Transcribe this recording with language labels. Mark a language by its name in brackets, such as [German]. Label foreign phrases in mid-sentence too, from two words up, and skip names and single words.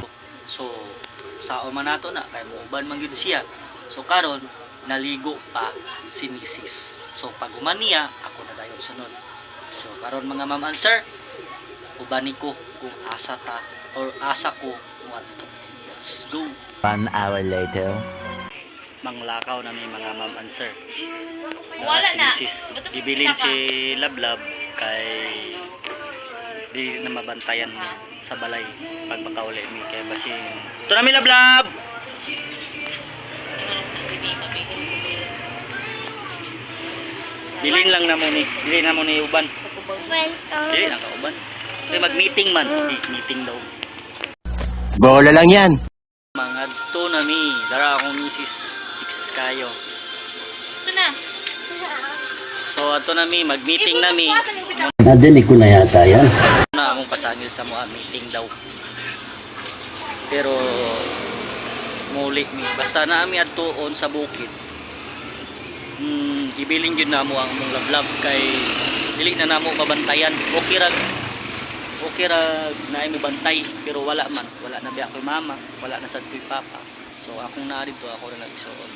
[Cebuano] So sao man nato na kay muuban man gyud siya. So karon naligo pa si Mrs. So pag human niya ako na dayon sunod. So karon mga [English] ma'am and sir, [Cebuano] ubani ko kung asa ta or asa ko ngadto. [English] Let's go. 1 hour later. [Cebuano] Manglakaw na may mga [English] ma'am and sir. [Cebuano] Wala na. Si Mrs. Ibilin si Lablab kay di na mabantayan ni sa balay pag makauli mi kay basin. Ito na mi Lablab. Bilin lang na mo ni, bilin na mo ni uban. Dili lang ka uban. Kay mag-meeting man, meeting daw. [Filipino] Bola lang yan. [Cebuano] Mga to na mi, dara akong Mrs. Chicks kayo. [Filipino] Ito na. [Cebuano] So ato na mi, mag-meeting na mi. [Filipino] Nadinig ko na yata yan. [Cebuano] Na akong pasangil sa mga meeting daw. Pero muli mi, basta na ami adtuon sa bukid. Ibilin yun na mo ang mong lablab kay dili na namo mabantayan. Okay ra na mo bantay pero wala man, wala na biya ko'y mama, wala na sad ko'y papa. So akong naa dito ako na nagsuon.